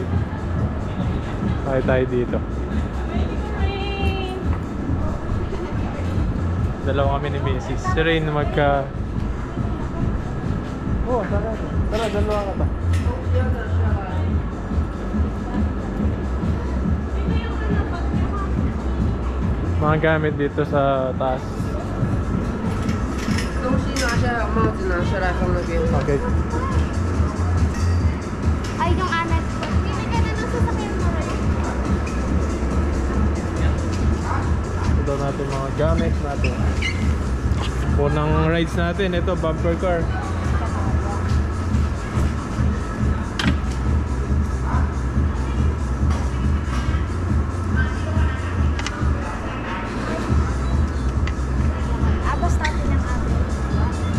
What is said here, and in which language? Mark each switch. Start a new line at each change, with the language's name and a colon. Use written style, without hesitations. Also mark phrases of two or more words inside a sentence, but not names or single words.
Filipino: Kaya tayo dito. Dalawa kami ni Mrs. Si Rain magka... Oh, tara. Tara, dalawa ka pa. Mga gamit dito sa taas.
Chinese: 东西拿下来，帽子拿下来放那边。
Filipino: Okay. Ay, yung anak ko. Bibigyan na ng sasakyan mo rin. Ito natin mga gamit natin. Unang rides natin, ito bumper car. Abas natin ang abas.